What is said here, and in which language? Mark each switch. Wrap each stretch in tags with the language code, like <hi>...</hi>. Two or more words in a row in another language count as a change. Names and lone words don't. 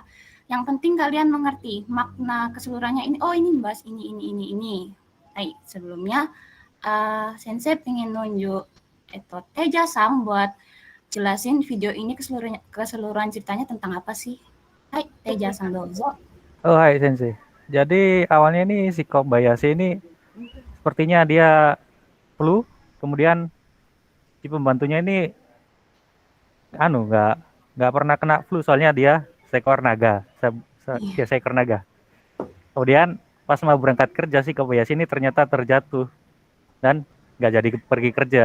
<id>Yang penting kalian mengerti makna keseluruhannya ini. Oh, ini bahas ini. Hai, sebelumnya Sensei pengen nunjuk Teja-san buat jelasin video ini keseluruhan ceritanya tentang apa sih? Hai, Teja-san dozo. Oh, hai, Sensei. Jadi awalnya ini si Kobayashi ini sepertinya dia flu, kemudian si pembantunya ini nggak pernah kena flu, soalnya dia seekor naga. Seekor naga. Kemudian pas mau berangkat kerja si Kobayashi ini ternyata terjatuh dan nggak jadi pergi kerja.</id>